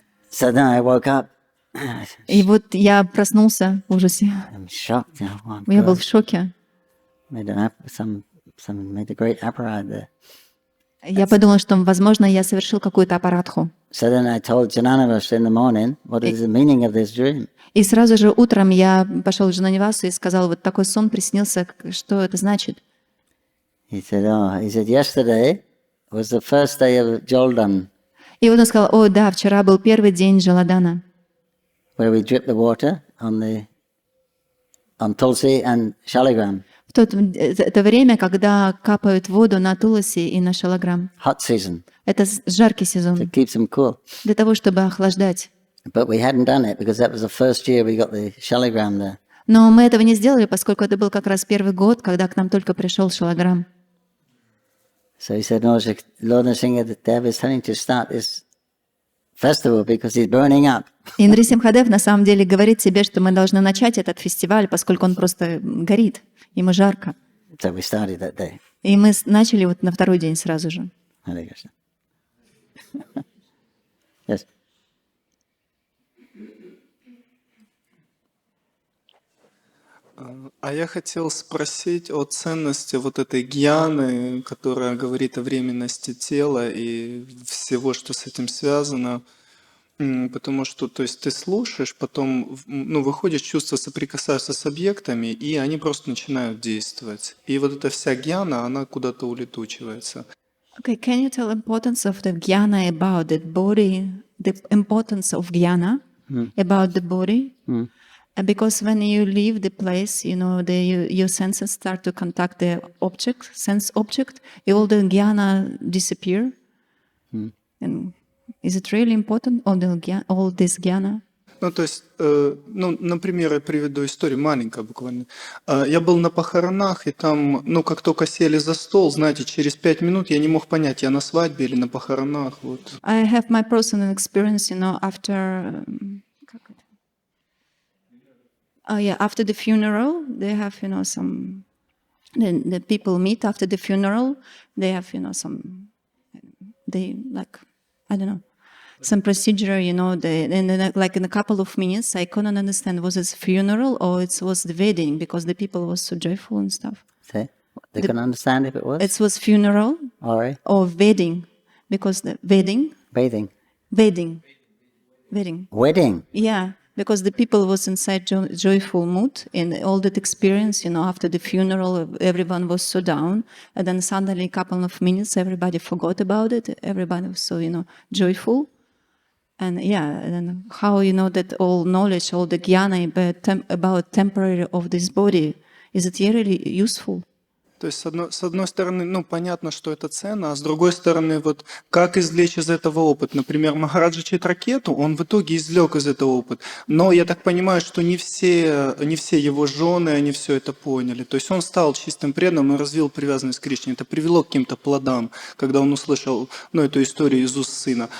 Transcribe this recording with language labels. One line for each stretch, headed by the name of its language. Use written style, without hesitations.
English: So then I woke up.
Russian: И вот я проснулся в ужасе.
English: I'm shocked.
Russian: Я был в шоке.
English: Made a great aparad there.
Russian: Я подумала, что, возможно, я совершил какую-то аппаратху.
English: So then I told Jananavas in the morning, what is the meaning of this dream?
Russian: И сразу же утром я пошел к Джананивасу и сказал, вот такой сон приснился, что это значит?
English: He said, yesterday was the first day of Joldan,
Russian: И вот он сказал, о, да, вчера был первый день Джаладана,
English: where we drip the water on Tulsi and Shaligram.
Russian: Это время, когда капают воду на Туласи и на Шалаграм.
English: Hot season.
Russian: Это жаркий
English: So
Russian: сезон,
English: it keeps them cool.
Russian: для того, чтобы охлаждать.
English: But we hadn't done it because that was the first year we got the Shaligram there.
Russian: Но мы этого не сделали, поскольку это был как раз первый год, когда к нам только пришел Шалаграм.
English: So he said, no, Lord Nrsingadev is telling to start this festival because he's burning up.
Russian: И Нрисимхадев на самом деле говорит себе, что мы должны начать этот фестиваль, поскольку он просто горит, ему жарко.
English: So we started that day.
Russian: И мы начали вот на второй день сразу же.
English: Hare Krishna. Yes.
Russian: А я хотел спросить о ценности вот этой гьяны, которая говорит о временности тела и всего, что с этим связано. Потому что, то есть, ты слушаешь, потом, выходишь, чувства соприкасаются с объектами, и они просто начинают действовать. И вот эта вся гьяна, она куда-то улетучивается.
English: Okay, can you tell importance of the jnana about the body, the importance of jnana about the body? Because when you leave the place, your senses start to contact the object, sense object, all the jnana disappear. And is it really important, all this jnana?
Russian: То есть, например, я приведу историю, маленькая буквально. Я был на похоронах, и там, как только сели за стол, знаете, через 5 минут я не мог понять, я на свадьбе или на похоронах. Вот.
English: I have my personal experience, after... after the funeral, they have, some... The people meet after the funeral, they have, some... They, I don't know. Some procedure, and then, like in a couple of minutes, I couldn't understand, was it a funeral or it was the wedding, because the people was so joyful and stuff. They couldn't understand if it was? It was funeral or wedding, because the wedding. Bathing. Wedding. Wedding? Yeah, because the people was inside joyful mood, and all that experience, after the funeral, everyone was so down, and then suddenly a couple of minutes, everybody forgot about it, everybody was so, joyful. And and how that all knowledge, all the jnana about temporary of this body, is it really useful?
Russian: То есть, с одной стороны, понятно, что это ценно, а с другой стороны, вот как извлечь из этого опыт? Например, Махараджа Читракету, он в итоге извлек из этого опыт. Но я так понимаю, что не все его жены, они все это поняли. То есть он стал чистым преданным и развил привязанность к Кришне. Это привело к каким-то плодам, когда он услышал, эту историю из уст сына.